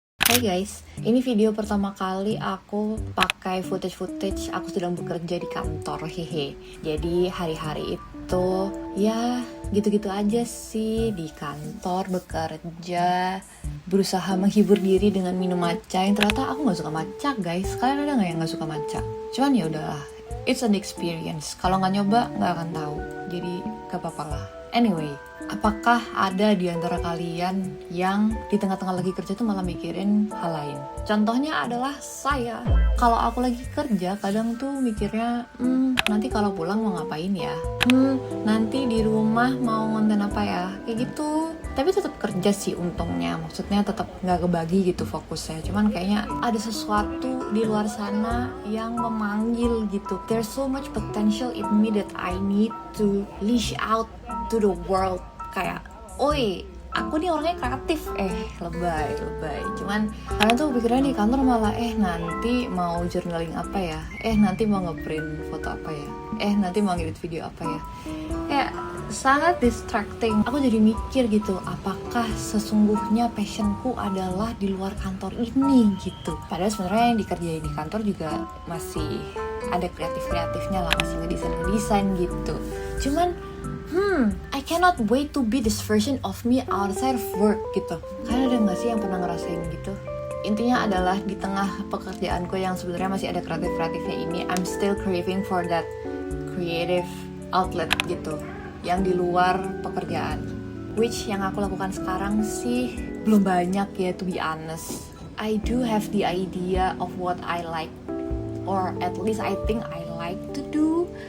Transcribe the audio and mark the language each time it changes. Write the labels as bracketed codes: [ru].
[id] Hai guys, ini video pertama kali aku pakai footage aku sedang bekerja di kantor, hehe. Jadi hari-hari itu ya gitu-gitu aja sih, di kantor bekerja, berusaha menghibur diri dengan minum matcha yang ternyata aku nggak suka matcha guys. Kalian ada nggak yang nggak suka matcha? Cuman ya udahlah, [en] it's an experience. [id] Kalau nggak nyoba nggak akan tahu. Jadi gak apa-apa lah. Anyway, apakah ada di antara kalian yang di tengah-tengah lagi kerja tuh malah mikirin hal lain? Contohnya adalah saya. Kalau aku lagi kerja, kadang tuh mikirnya, nanti kalau pulang mau ngapain ya? Nanti di rumah mau ngonten apa ya? Kayak gitu. Tapi tetap kerja sih untungnya. Maksudnya tetap nggak kebagi gitu fokusnya. Cuman kayaknya ada sesuatu di luar sana yang memanggil gitu. [en] There's so much potential in me that I need to leash out to the world. [id] Kayak, oi, aku nih orangnya kreatif. Lebay. Cuman karena tuh pikirannya di kantor malah, nanti mau journaling apa ya? Nanti mau ngeprint foto apa ya? Nanti mau ngedit video apa ya? Kayak sangat distracting. Aku jadi mikir gitu, apakah sesungguhnya passionku adalah di luar kantor ini gitu. Padahal sebenarnya yang dikerjain di kantor juga masih ada kreatifnya lah, masih ngedesain gitu. Cuman [en] I cannot wait to be this version of me outside of work [id] gitu. Kalian ada gak sih yang pernah ngerasain gitu? Intinya adalah di tengah pekerjaanku yang sebenarnya masih ada kreatifnya ini, [en] I'm still craving for that creative outlet [id] gitu, yang di luar pekerjaan. Which yang aku lakukan sekarang sih belum banyak ya, [en] to be honest. I do have the idea of what I like, or at least I think I like to do.